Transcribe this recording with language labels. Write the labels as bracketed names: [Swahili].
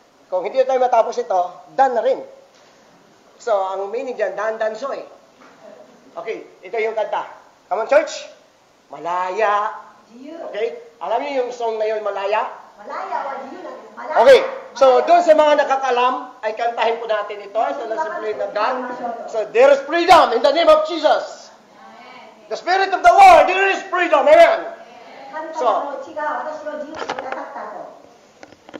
[Filipino] Kung hindi tayo matapos ito, done na rin. So, ang meaning dyan, dan soy. Okay, ito yung kanta. [English] Come on, church. [Filipino] Malaya. [Japanese] 自由。 [Filipino] Okay? Alam niyo yung song na yun, Malaya? [Japanese] マラヤは自由なんです。マラヤ。 [English] Okay. [Filipino] So, doon sa mga nakakalam, ay kantahin po natin ito. [English] So, let's celebrate of God. So, there is freedom in the name of Jesus. The Spirit of the Lord, there is freedom. Amen. [Japanese] 神様の血が私を自由にしてくださったと。